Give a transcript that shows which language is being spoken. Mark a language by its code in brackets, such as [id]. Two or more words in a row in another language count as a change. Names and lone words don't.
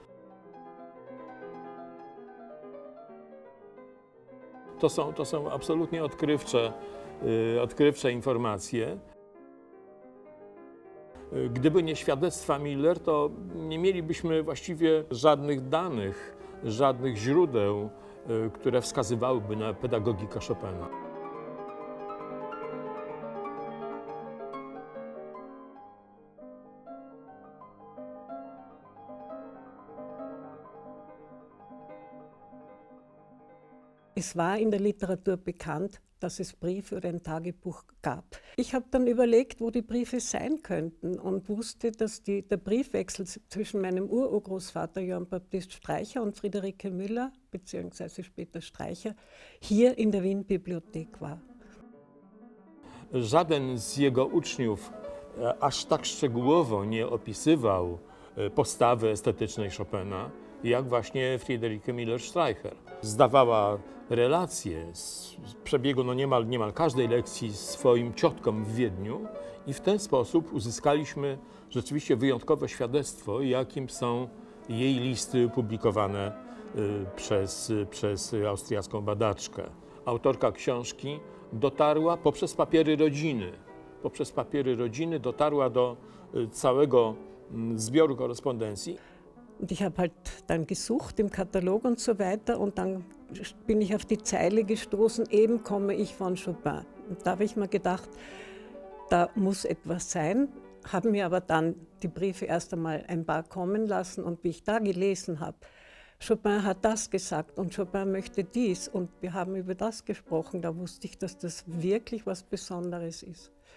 [pl] To są absolutnie odkrywcze informacje. Gdyby nie świadectwa Müller, to nie mielibyśmy właściwie żadnych danych, żadnych źródeł, które wskazywałyby na pedagogikę Chopina. [de] Es war in der Literatur bekannt, dass es Briefe oder ein Tagebuch gab. Ich habe dann überlegt, wo die Briefe sein könnten und wusste, dass der Briefwechsel zwischen meinem Urgroßvater Johann Baptist Streicher und Friederike Müller, beziehungsweise später Streicher, hier in der Wien-Bibliothek war. [pl] Żaden z jego uczniów aż tak szczegółowo nie opisywał postawy estetycznej Chopina, jak właśnie Friederike Müller-Streicher. Zdawała relacje z przebiegu niemal każdej lekcji swoim ciotkom w Wiedniu i w ten sposób uzyskaliśmy rzeczywiście wyjątkowe świadectwo, jakim są jej listy publikowane przez austriacką badaczkę. Autorka książki dotarła poprzez papiery rodziny dotarła do całego zbioru korespondencji. [de] Und ich habe halt dann gesucht im Katalog und so weiter und dann bin ich auf die Zeile gestoßen, eben komme ich von Chopin. Und da habe ich mir gedacht, da muss etwas sein, habe mir aber dann die Briefe erst einmal ein paar kommen lassen und wie ich da gelesen habe, Chopin hat das gesagt und Chopin möchte dies und wir haben über das gesprochen, da wusste ich, dass das wirklich was Besonderes ist.